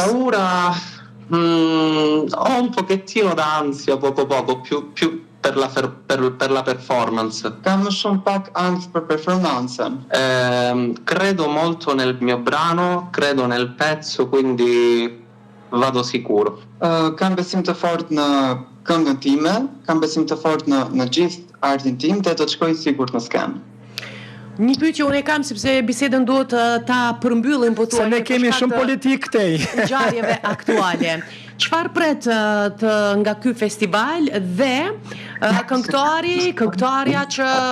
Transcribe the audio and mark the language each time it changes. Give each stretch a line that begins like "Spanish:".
Italian: Paura, ho un pochettino d'ansia, poco, più per la performance.
Albanian: Kam më shumë pak angst për performancën.
Italian: Credo molto nel mio brano, credo nel pezzo, quindi vado sicuro.
Albanian: Kam besim të fortë në këngën time, kam besim të fortë në gjithë artin tim dhe do të shkoj sigurt në skenë. Një pyetje unë e kam sepse bisedën duhet ta përmbyllim po Se ne kemi shumë politik këtej. Ngjarjeve aktuale. Çfarë pret nga ky festival dhe këngëtarja që